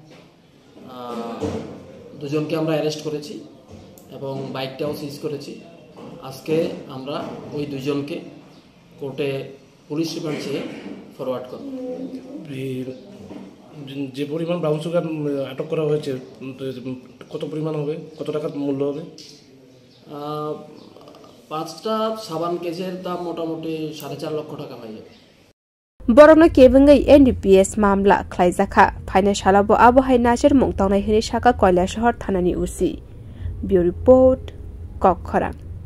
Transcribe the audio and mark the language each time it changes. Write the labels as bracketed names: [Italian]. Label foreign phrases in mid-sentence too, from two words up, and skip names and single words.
[Bangla] দুজনকে আমরা অ্যারেস্ট করেছি এবং বাইকটাও সিজ করেছি আজকে আমরা ওই দুজনকে কোর্টে [English] police remand [Bangla] চেয়ে ফরওয়ার্ড করব যে পরিমাণ [English] brown sugar [Bangla] আটক করা হয়েছে কত পরিমাণ হবে কত টাকা মূল্য হবে 5টা সাবান কেসের দাম মোটামুটি 4.5 লক্ষ টাকা হয়ে যাবে [Kok Borok] Borokno kebengai NDPS mamla khlaijaka phaina shalabo abohai najer mungtawnai hini shaka koila shahar thanani usi [English] Bureau report [Kok Borok] Kokkhara